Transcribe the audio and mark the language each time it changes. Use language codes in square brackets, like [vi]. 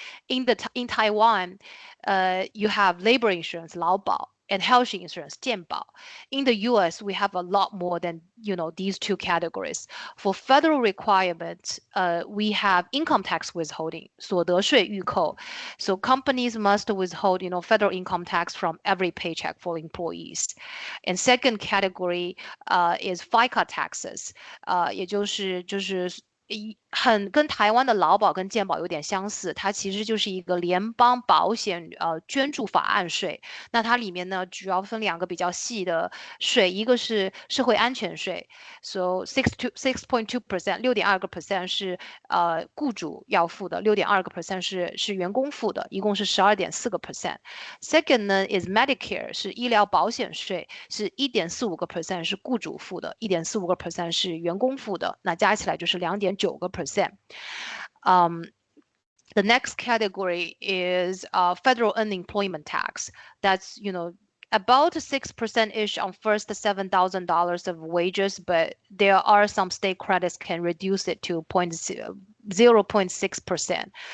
[en] In Taiwan, you have labor insurance, 劳保, and health insurance, 健保. In the US, we have a lot more than, you know, these two categories. For federal requirements, we have income tax withholding, 所得税预扣. So companies must withhold, you know, federal income tax from every paycheck for employees. And second category is FICA taxes, [zh] 也就是跟台湾的劳保跟健保有点相似，它其实就是一个联邦保险捐助法案税。那它里面呢主要分2个比较细的税，一个是社会安全税 ，so 6.2%， 6.2% 是雇主要付的，6.2% 是员工付的，一共是12.4%。 Second 呢 is Medicare， 是医疗保险税，是1.45% 是雇主付的，1.45% 是员工付的，那加起来就是2.9%。 [en] The next category is federal unemployment tax. That's, you know, about 6%-ish on first $7,000 of wages, but there are some state credits can reduce it to 0.6%.